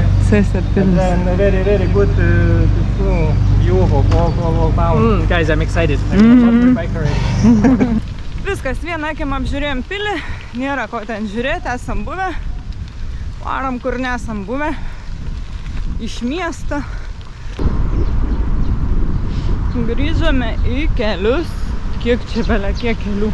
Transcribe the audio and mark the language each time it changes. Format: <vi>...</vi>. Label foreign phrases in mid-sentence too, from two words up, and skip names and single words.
<lt>Cesy pilis.</lt> <en>Then very, very good view of all town. Guys, I'm excited. I'm bike already.</en> <lt>Viskas, vieną akim apžiūrėjom pilį, nėra ko ten žiūrėti, esam buvę. Varom, kur nesam buvę. Iš miesto. Grįžome į kelius. Kiek čia belia, kiek kelių.</lt>